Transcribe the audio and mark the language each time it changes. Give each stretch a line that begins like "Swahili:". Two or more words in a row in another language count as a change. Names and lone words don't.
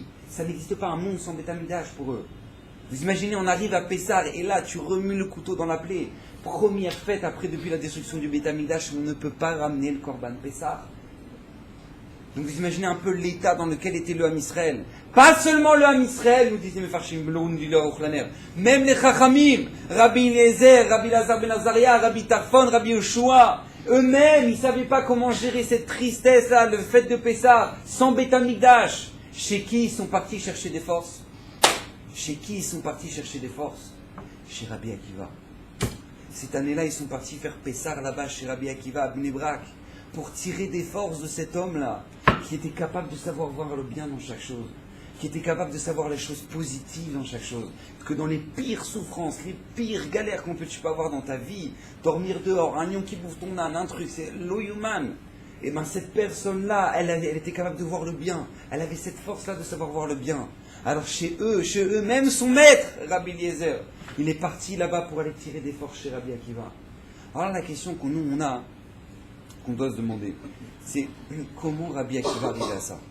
French: Ça n'existe pas un monde sans
Hebrew: בית המקדש
French: pour eux. Vous imaginez, on arrive à Pessah et là, tu remues le couteau dans la plaie. Première fête après, depuis la destruction du
Hebrew: בית המקדש,
French: on ne peut pas ramener le
Hebrew: קרבן פסח.
French: Donc vous imaginez un peu l'état dans lequel était le
Hebrew: עם ישראל.
French: Pas seulement le
Hebrew: עם ישראל,
French: nous disait Mefarshim, nous dit le Aruch Laner. Même les Chachamim, Rabbi Eliezer, Rabbi Lazar ben Azaria, Rabbi Tarfon, Rabbi Yoshua, eux-mêmes, ils ne savaient pas comment gérer cette tristesse-là, le fête de Pessah, sans
Hebrew: בית המקדש.
French: Chez qui ils sont partis chercher des forces? Chez qui ils sont partis chercher des forces? Chez Rabbi Akiva. Cette année-là, ils sont partis faire Pessah là-bas chez Rabbi Akiva à Bnei Brak. pour tirer des forces de cet homme-là, qui était capable de savoir voir le bien dans chaque chose, qui était capable de savoir les choses positives dans chaque chose, que dans les pires souffrances, les pires galères tu peux avoir dans ta vie, dormir dehors, un lion qui bouffe ton âne, un truc, c'est low human. Et bien cette personne-là, elle était capable de voir le bien, elle avait cette force-là de savoir voir le bien. Alors chez eux, même son maître, Rabbi Eliezer, il est parti là-bas pour aller tirer des forces chez Rabbi Akiva. Alors la question qu'on doit se demander, c'est comment Rabbi Akiva arrivait à ça?